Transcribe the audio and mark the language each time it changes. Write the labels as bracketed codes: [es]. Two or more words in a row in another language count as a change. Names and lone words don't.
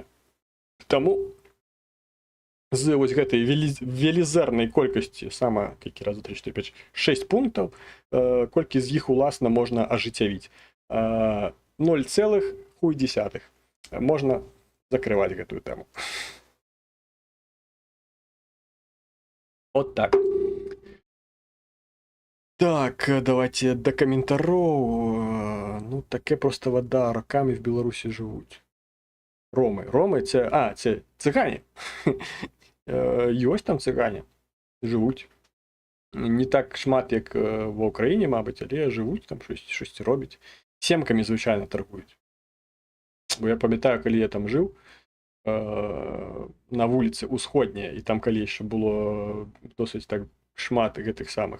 [be] Таму з вось гэтай велізарнай колькасці, сама, які раз, 3, 4, 5, 6 пунктаў, колькі з іх, уласна, можна ажыццявіць. 0,1. Можна закрываць гэтую тэму. [ru] Вот так. [be] Так, давайте до каментароў. [uk] Таке просто вода, роками в Беларусі жывуць. Ромы, це цыгане. [be] Ёсць там цыгане, жывуць. Не так шмат, як ва Ўкраіне, мабыць, але жывуць там, штосьці робяць. Семкамі звычайна таргуюць. Бо я памятаю, калі я там жыў, на вуліцы Усходняя, і там калі яшчэ было досыць так шмат гэтых самых.